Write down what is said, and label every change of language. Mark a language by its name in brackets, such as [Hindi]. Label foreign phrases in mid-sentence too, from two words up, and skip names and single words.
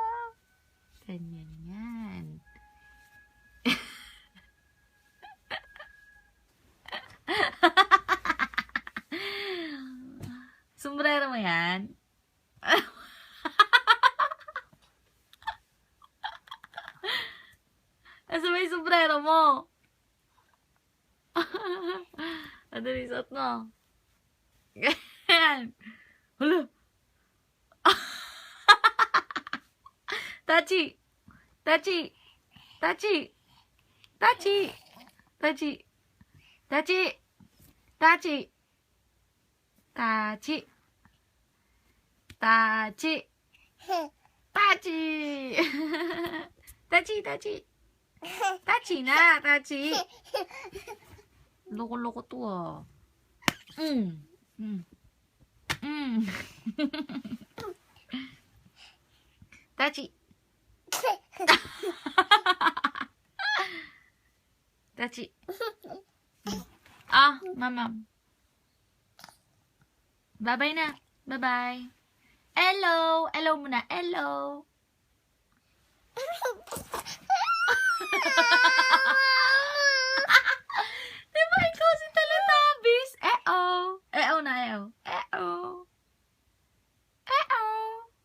[Filipino] Ganyan yan. Sombrero mo yan? Asa ba yung sombrero mo? Adali, suot mo. Ganyan. Hala. Tachi. Tachi. Tachi. Tachi. Tachi. Tachi. Tachi. Tachi. Tachi. Tachi. Tachi, tachi. Tachi na, tachi. Loko-loko to, ah. Tachi. Tachi. Ah, mama. Bye-bye na. Bye-bye. Hello. Hello muna. Hello. Diba ikaw si Teletubbies? Eh-oh. Eh-oh na, eh-oh. Eh-oh. Eh-oh.